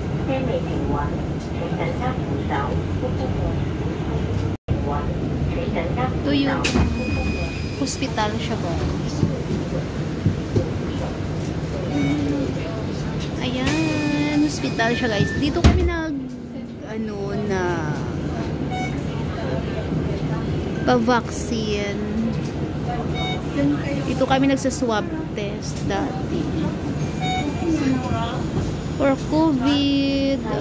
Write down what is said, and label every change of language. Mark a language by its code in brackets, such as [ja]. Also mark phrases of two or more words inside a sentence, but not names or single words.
[yue] 未停運，請緊急扶手。請緊急扶 [tl] Ito yung [yue] 手。 [tl] hospital siya, guys. Ayan, hospital siya, guys. Dito kami pa-vaccine. Dito kami nagsaswab test dati. [en] For COVID.